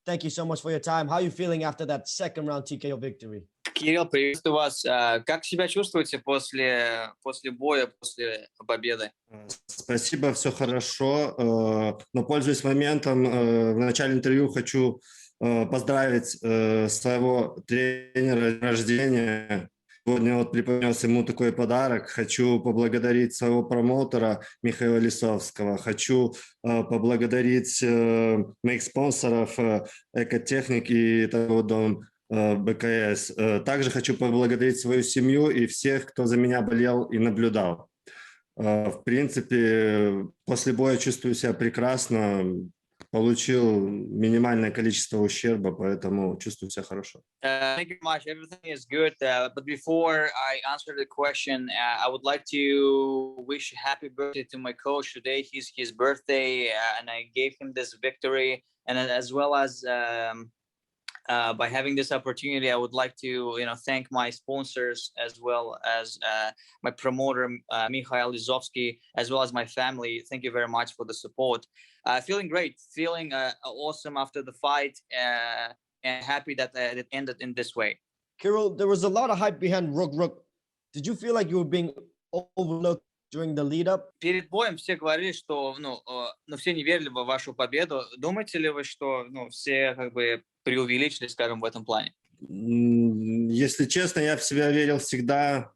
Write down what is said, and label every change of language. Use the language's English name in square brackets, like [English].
[English] Thank you so much for your time. How are you feeling after that second round TKO victory? [Russian] Кирилл, приветствую вас. Как себя чувствуете после боя, после победы? Спасибо, все хорошо. Но, пользуясь моментом, в начале интервью хочу поздравить своего тренера с днем рождения. Сегодня вот преподнес ему такой подарок. Хочу поблагодарить своего промоутера Михаила Лисовского. Хочу поблагодарить моих спонсоров Экотехник и Дом БКС. Также хочу поблагодарить свою семью и всех, кто за меня болел и наблюдал. В принципе, после боя чувствую себя прекрасно. Получил минимальное количество ущерба, поэтому чувствую себя хорошо. [English] Thank you very much. Everything is good. But before I answer the question, I would like to wish happy birthday to my coach today. It's his birthday, and I gave him this victory. And as well as by having this opportunity, I would like to, thank my sponsors as well as my promoter, Mikhail Lizovsky, as well as my family. Thank you very much for the support. Feeling great, feeling awesome after the fight, and happy that it ended in this way. Kirill, there was a lot of hype behind Reug Reug. Did you feel like you were being overlooked during the lead up? [Russian] Перед боем все говорили, что, все не верили в вашу победу. Думаете ли вы, что, все как бы преувеличили, скажем, в этом плане? Если честно, я в себя верил всегда.